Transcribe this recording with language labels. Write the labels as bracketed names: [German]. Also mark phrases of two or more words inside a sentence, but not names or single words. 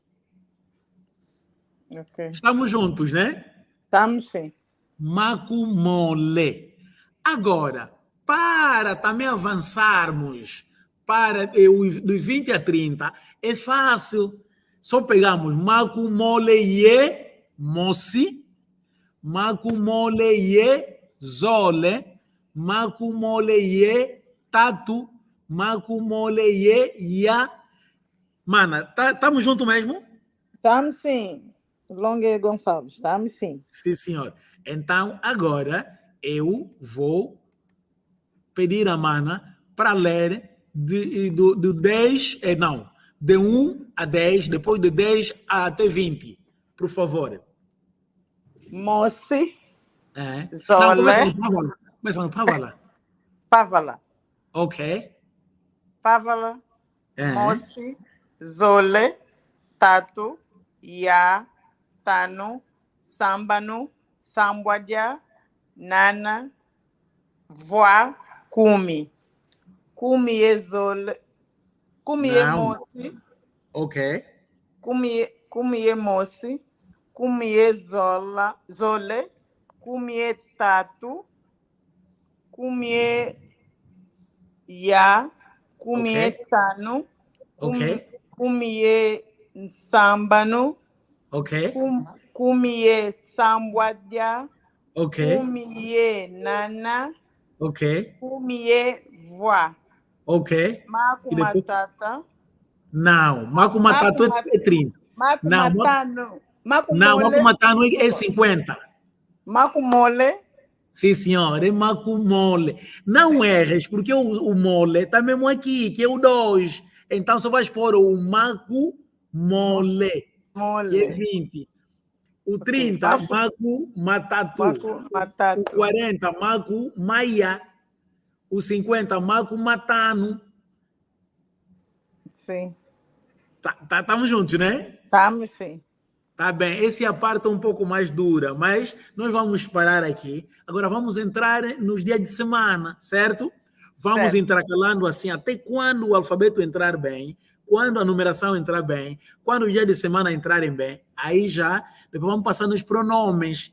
[Portuguese] Okay. Estamos juntos, né? Estamos, sim. [Kongo] Macu mole. [Portuguese] Agora, para também avançarmos para dos 20 a 30, é fácil. Só pegamos [Kongo] macu mole ye moci, macu mole ye zole, maku mole ye, tatu, maku mole ye, ya. [Portuguese] Mana, estamos juntos mesmo? Estamos sim. Longa Gonçalves, estamos sim. Sim, senhor. Então, agora, eu vou pedir a Mana para ler do 10, não, de 1 a 10, depois de 10 até 20, por favor. [Kongo] Moci, [Portuguese] Não, [Kongo] Zole, [Portuguese] começa no Pávala. [Kongo] Pávala. [Portuguese] Ok. [Kongo] Pávala, Moci, Zole, Tatu, Ya, Tano, Sambano, Sambuadia, Nana, Voa, Kumi. Kumi é Zole. Kumi é Moci. [Portuguese] Ok. [Kongo] Kumi é Moci. Kumi é Zole. Kumi é Tatu. Kumi é Ya. Kumi é Tano. Kumi é Sambano. [Portuguese] Ok. [Kongo] Kumi é Sambuadia. [Portuguese] Ok. [Kongo] Kumi é Nana. [Portuguese] Ok. [Kongo] Kumi é Voa. [Portuguese] Ok. [Kongo] Maku Matata. [Portuguese] Não, [Kongo] Maku Matatu [Portuguese] é 30. [Kongo] Maku Matano. Maku [Portuguese] Não, [Kongo] Mole. Maku Matano [Portuguese] é 50. [Kongo] Maku Mole. [Portuguese] Sim, senhor, é [Kongo] Maku Mole. [Portuguese] Não erres, porque o mole está mesmo aqui, que é o 2. Então só vais pôr o [Kongo] Maku Mole, [Portuguese] que é 20. O 30, [Kongo] Maku Matatu. Maku Matatu. [Portuguese] O 40, [Kongo] Maku Maia. [Portuguese] O 50, [Kongo] Maku Matano. [Portuguese] Sim. Estamos juntos, né? Estamos, sim. Tá bem, essa é a parte um pouco mais dura, mas nós vamos parar aqui. Agora vamos entrar nos dias de semana, certo? Vamos intercalando assim até quando o alfabeto entrar bem, quando a numeração entrar bem, quando os dias de semana entrarem bem, aí já, depois vamos passar nos pronomes.